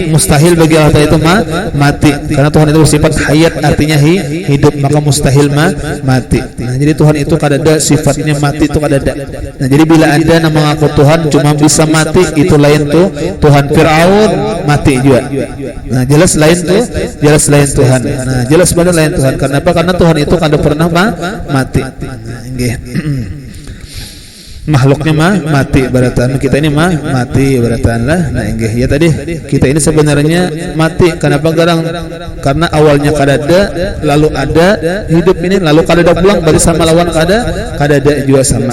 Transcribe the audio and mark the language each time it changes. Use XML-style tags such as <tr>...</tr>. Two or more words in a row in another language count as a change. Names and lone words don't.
<id>Mustahil bagi Allah itu mati, karena Tuhan itu bersifat hayat, artinya hidup, maka mustahil mati.</id> <bjn>Nah, jadi Tuhan itu kada ada sifatnya mati, itu kada ada. Nah, jadi bila ada nama mengaku Tuhan cuma bisa mati, itu lain tuh Tuhan.</bjn> <id>Fir'aun mati juga. Nah, jelas lain Tuhan. Nah, jelas benar lain Tuhan. Kenapa? Karena Tuhan itu kada pernah mati.</id> <bjn>Makhluknya mati barataan, kita ini mati barataan lah. Nah, inggih ya tadi kita ini sebenarnya mati. Kenapa garang? Karena awalnya kada ada, lalu ada, hidup ini lalu kada ada pulang, berarti sama lawan kada ada juga sama.</bjn>